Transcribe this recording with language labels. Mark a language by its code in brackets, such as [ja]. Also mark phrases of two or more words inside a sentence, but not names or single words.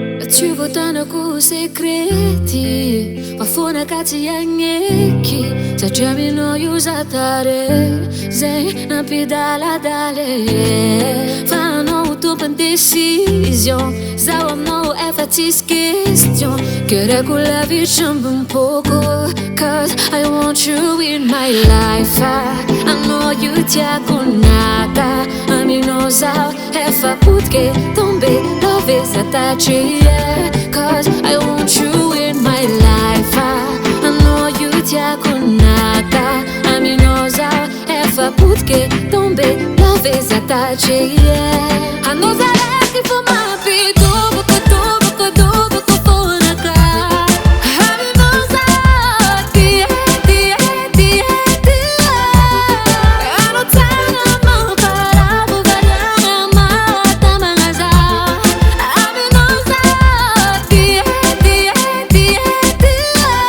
[mg] Tsy voatana ko sekrety mafona ka tsy agneky satria aminao io za tare zay nampidaladale fa anao tompony décision zaho aminao efa tsisy question kereko lavitra ambony poko [en] cause I want you in my life I know you [mg] tiako naka aminao zaho efa potike tombe love za tratria [en] cause I want you in my life I know you [mg] tiako naka aminao zaho efa potike tombe love za tratria anao zaraiky fo mampidoboko doboko doboko fonaka aminao zaho tia tia tia tia anao tsara mamparavo variana matamagna zaho aminao zaho tia tia tia tia